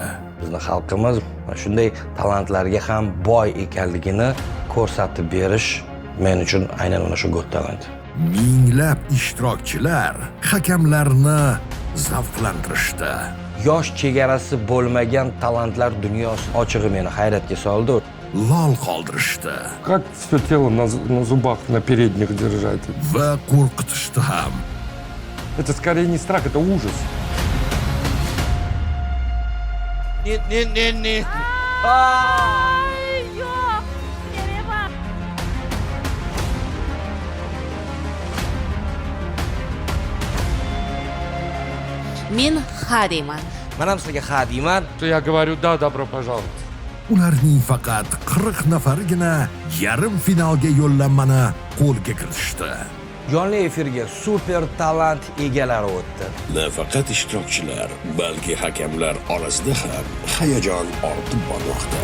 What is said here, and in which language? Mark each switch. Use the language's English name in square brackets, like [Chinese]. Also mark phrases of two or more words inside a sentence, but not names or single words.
[Uzbek] Bizning xalqimiz shunday talantlarga ham boy ekanligini ko'rsatib berish men uchun aynan mana shu Got Talent. Minglab ishtirokchilar hakamlarni zavqlantirishdi. Yosh chegarasi bo'lmagan talantlar dunyosi ochig'i meni hayratga soldi. Lol qoldirishdi [Russian] Как все тело на зубах, на передних держать? [Uzbek] va qo'rqitishdi ham. [Russian] Это скорее не страх, это ужас. [Uzbek] Ne. Ay, yo'q. Nima? Men ha deyman. Men ham sizga ha deyman. [Russian] То я говорю, да, добро пожаловать. [Uzbek] Ularning faqat 40 nafarigina yarim finalga yo'llanmani qo'lga kiritishdi. Jonli efirga super talant egalari o'tdi. Nafaqat ishtirokchilar, balki hakamlar orasida ham hayajon ortib bormoqda.